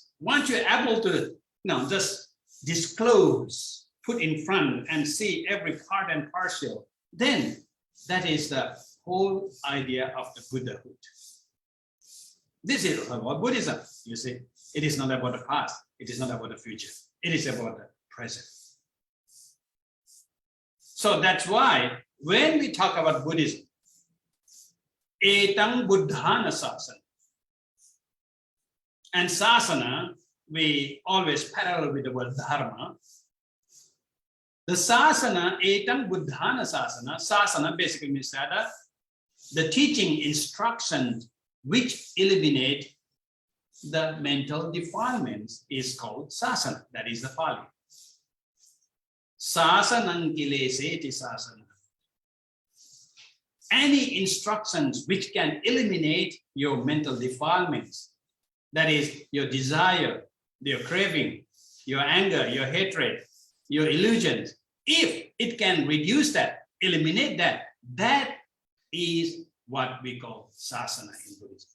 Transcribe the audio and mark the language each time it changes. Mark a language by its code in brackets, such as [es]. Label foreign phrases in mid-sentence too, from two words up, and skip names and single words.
[en] Once you're able to just disclose, put in front and see every part and partial, then that is the whole idea of the Buddhahood. This is about Buddhism, you see. It is not about the past. It is not about the future. It is about the present. So that's why when we talk about Buddhism, [pi] etang buddhana sasana. [en] And sasana, we always parallel with the word dharma. The sasana, [pi] etang buddhana sasana, [en] sasana basically means that the teaching instructions which eliminate the mental defilements is called sasana. That is the Pali. [pi] Sasanang kileseti sasana. [en] Any instructions which can eliminate your mental defilements, that is your desire, your craving, your anger, your hatred, your illusions, if it can reduce that, eliminate that, that is what we call sasana in Buddhism.